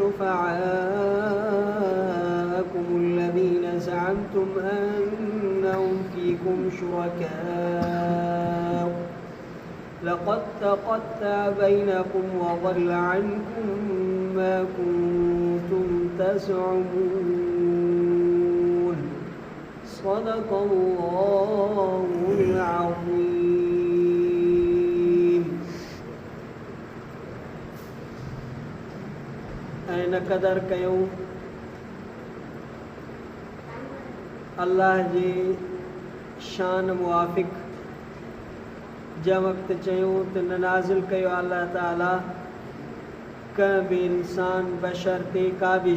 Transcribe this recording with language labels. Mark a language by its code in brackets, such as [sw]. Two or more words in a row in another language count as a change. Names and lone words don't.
[ar] شفعاءكم الذين زعمتم أنهم فيكم شركاء لقد تقطع بينكم وضل عنكم ما كنتم تزعمون. صدق الله العظيم. [sd] ऐं क़दर कयूं अल्लाह जी शान मुआफ़िक़ जंहिं वक़्तु चयूं त नाज़िल कयो अल्लाह ताला कंहिं बि इंसान बशर ते का बि